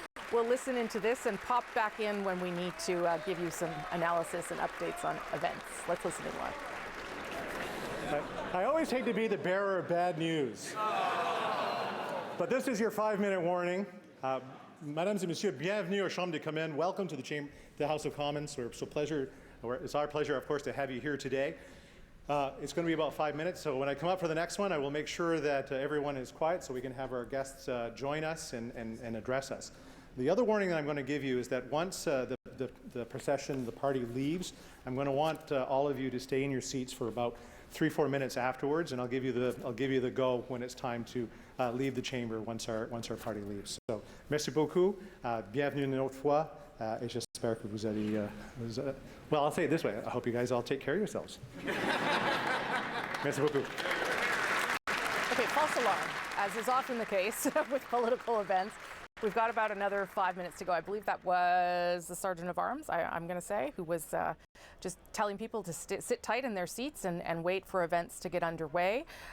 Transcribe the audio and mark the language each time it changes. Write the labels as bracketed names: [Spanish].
[English] We'll listen into this and pop back in when we need to give you some analysis and updates on events. Let's listen in live. I always hate to be the bearer of bad news, but this is your 5-minute warning. [French] Mesdames et Messieurs, bienvenue aux Chambres des Communes. [English] Welcome to the House of Commons. It's our pleasure, of course, to have you here today. It's going to be about 5 minutes, so when I come up for the next one, I will make sure that everyone is quiet so we can have our guests join us and address us. The other warning that I'm going to give you is that once the procession, the party leaves, I'm going to want all of you to stay in your seats for about 3-4 minutes afterwards, and I'll give you the go when it's time to leave the chamber once our party leaves. [French] So, merci beaucoup, bienvenue une autre fois, et j'espère que vous allez. [English] Well, I'll say it this way: I hope you guys all take care of yourselves. [French] Merci beaucoup. [English] Okay, false alarm, as is often the case with political events. We've got about another 5 minutes to go. I believe that was the Sergeant of Arms, I'm going to say, who was just telling people to sit tight in their seats and wait for events to get underway.